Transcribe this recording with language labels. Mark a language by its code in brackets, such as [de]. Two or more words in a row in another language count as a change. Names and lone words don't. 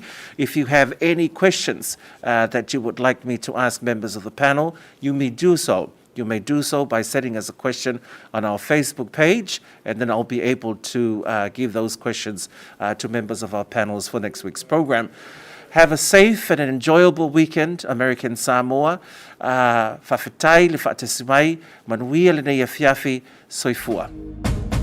[en] If you have any questions that you would like me to ask members of the panel, you may do so. You may do so by sending us a question on our Facebook page, and then I'll be able to give those questions to members of our panels for next week's program. Have a safe and an enjoyable weekend, American Samoa. [sm] Whawhetai le whaatasimai, manuia le nei afiafi, soifua.